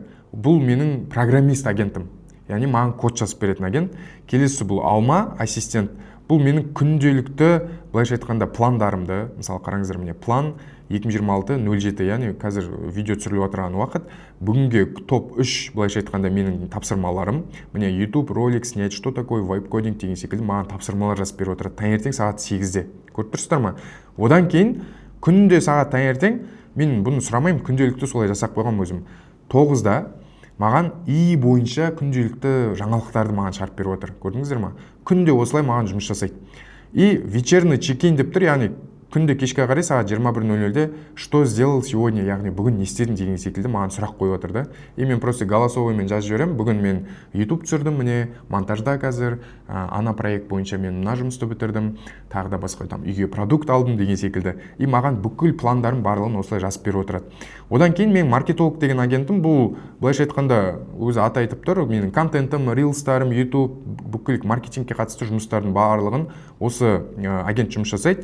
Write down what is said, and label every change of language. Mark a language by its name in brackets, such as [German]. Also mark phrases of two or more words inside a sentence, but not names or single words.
[Kazakh] Бұл менің программист агентім. Яғни маған код жазып беретін агент. Келесі бұл Алма, ассистент. Бұл менің күнделікті, былайша айтқанда, пландарымды, мысалы қараңыздар, міне план 2026-07, яғни қазір видео түсіріліп отырған уақыт. Бүгінге топ 3, былайша айтқанда, менің тапсырмаларым. Міне YouTube [Russian] ролик снять, что такое вайп-кодинг [Kazakh] деген секілді маған тапсырмалар жазып беріп отырады. Таңертең сағат 8-де. Көріп тұрсыздар ма? Одан кейін күнде сағат таңертең, мен бұны сұрамаймын, күнделікті солай жасап қойғам өзім. 9-да маған бойынша күнделікті жаңалықтарды маған шығарып беріп отыр. Көрдіңіздер ма? Күнде осылай маған жұмыс жасайды. [Russian] Вечерный чекин [Kazakh] деп тұр, яғни күнде кешке қарай сағат 21:00-де [Russian] что сделал сегодня, [Kazakh] яғни бүгін не істедің деген секілді маған сұрақ қойып отыр да. Мен [Russian] просто голосовоймен [Kazakh] жазып жіберемін. Бүгін мен YouTube түсірдім, міне монтажда қазір, ана проект бойынша мен мына жұмысты бітірдім, тағы да басқа үйге продукт алдым деген секілді. Маған бүкіл пландарым барлығын осылай жазып беріп отырады. Одан кейін мен маркетолог деген агентім, бұл былайша айтқанда өзі аты айтып тұр, менің контентім, рилстарым, YouTube, бүкіл маркетингке қатысты жұмыстардың барлығын осы агент жұмыс жасайды.